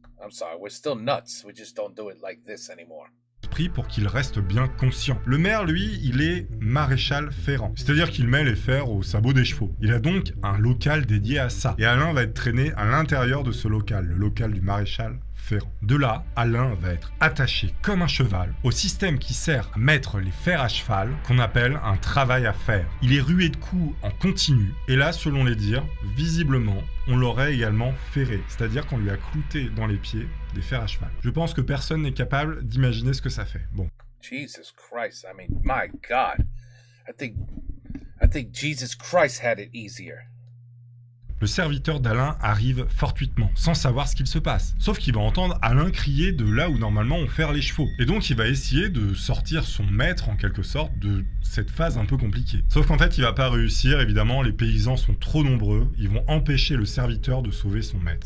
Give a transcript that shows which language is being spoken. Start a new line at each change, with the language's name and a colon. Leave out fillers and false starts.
English: I'm sorry, we're still nuts. We just don't do it like this anymore.
French: esprits pour qu'il reste bien conscient. Le maire, lui, il est maréchal ferrant. C'est-à-dire qu'il met les fers au sabot des chevaux. Il a donc un local dédié à ça. Et Alain va être traîné à l'intérieur de ce local, le local du maréchal ferrant. De là, Alain va être attaché comme un cheval au système qui sert à mettre les fers à cheval, qu'on appelle un travail à faire. Il est rué de coups en continu, et là, selon les dires, visiblement, on l'aurait également ferré, c'est-à-dire qu'on lui a clouté dans les pieds des fers à cheval. Je pense que personne n'est capable d'imaginer ce que ça fait. Bon.
English: Jesus Christ, I mean, my God. I think Jesus Christ had it easier.
French: Le serviteur d'Alain arrive fortuitement, sans savoir ce qu'il se passe. Sauf qu'il va entendre Alain crier de là où normalement on ferre les chevaux. Et donc il va essayer de sortir son maître en quelque sorte de cette phase un peu compliquée. Sauf qu'en fait il va pas réussir, évidemment les paysans sont trop nombreux, ils vont empêcher le serviteur de sauver son maître.